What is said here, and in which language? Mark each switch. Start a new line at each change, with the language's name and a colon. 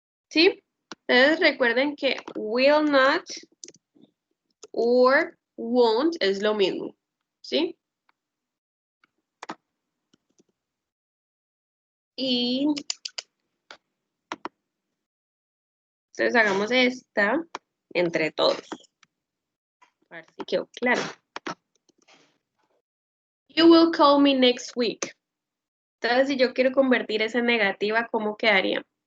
Spanish: ¿Sí? Entonces recuerden que
English: will not or won't
Spanish: es lo mismo. ¿Sí? Y entonces hagamos esta entre todos. A ver si quedó claro.
English: You will call me next week.
Spanish: Entonces, si yo quiero convertir esa negativa, ¿cómo quedaría?